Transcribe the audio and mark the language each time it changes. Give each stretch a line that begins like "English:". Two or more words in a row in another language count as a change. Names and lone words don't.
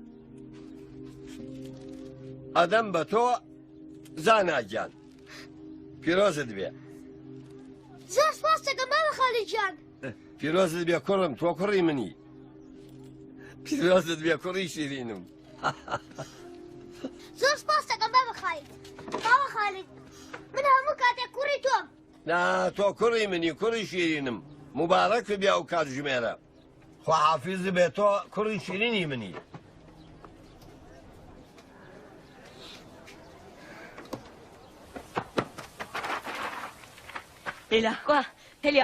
Central Kurdish: ئەدەم بە تۆ زاناگیان پیرۆزت بێ زۆر سپاس دەکەم بابا خالی گیان پیرۆزت بێ کوڕم تۆ کوڕی منی پیرۆزت بێ کوڕی شیرینم زۆر سپاس دەکەم بابا خالی بابا خالی من هەموو کاتێک کوڕی تۆم نا تۆ کوڕی منی کوڕی شیرینم مبارەک بێ ئەو کاتژمێرە خواحافیز بێ تۆ کوڕی شیرینی منی هێلا وا هێلیا